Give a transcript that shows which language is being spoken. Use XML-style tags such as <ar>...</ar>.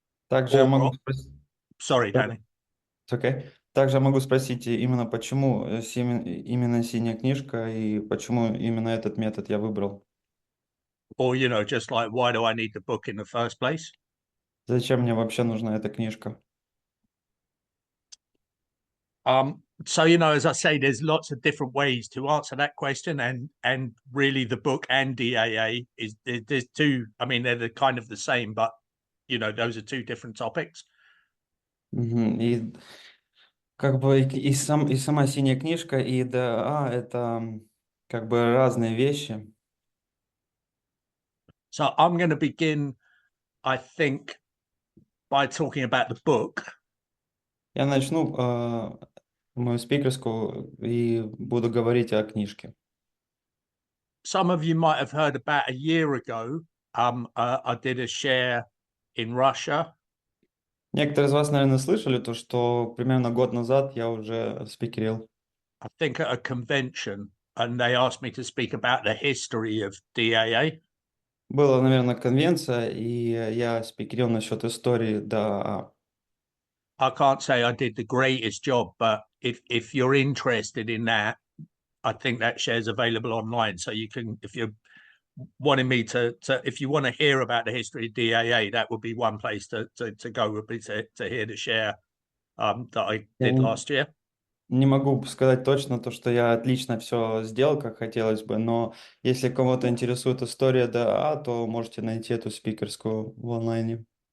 <ru>Также я могу</ru> <en>Or</en> <ru>спросить,</ru> <en>sorry, Danny. okay.</en> <ru>Также я могу спросить именно почему именно синяя книжка и почему именно этот метод я выбрал.</ru> <en>Or just like, why do I need the book in the first place?</en> <ru>Зачем мне вообще нужна эта книжка?</ru> <en>So as I say, there's lots of different ways to answer that question, and really the book and DAA is there's two. I mean, they're kind of the same, but those are two different topics. Мгм.</en> <ru>И как бы и сама синяя книжка, и ДА это как бы разные вещи.</ru> <en>So I'm going to begin, I think, by talking about the book.</en> <ru>Я начну мою спикерскую и буду говорить о книжке.</ru> <en>Some of you might have heard about a year ago. I did a share in Russia.</en> <ru>Некоторые из вас, наверное, слышали то, что примерно год назад я уже спикерил.</ru> <en>I think at a convention, and they asked me to speak about the history of DAA.</en> <ru>Была, наверное, конвенция, и я спикерил насчет истории ДАА.</ru> <en>I can't say I did the greatest job, but if you're interested in that, I think that share's available online. So you can, if you're wanting me to if you want to hear about the history of DAA, that would be one place to go, would be to hear the share that I</en> <ru>Я</ru> <en>did last year.</en> <ru>не могу сказать точно то, что я отлично все сделал, как хотелось бы, но если кого-то интересует история ДАА, то можете найти эту спикерскую в онлайне.</ru>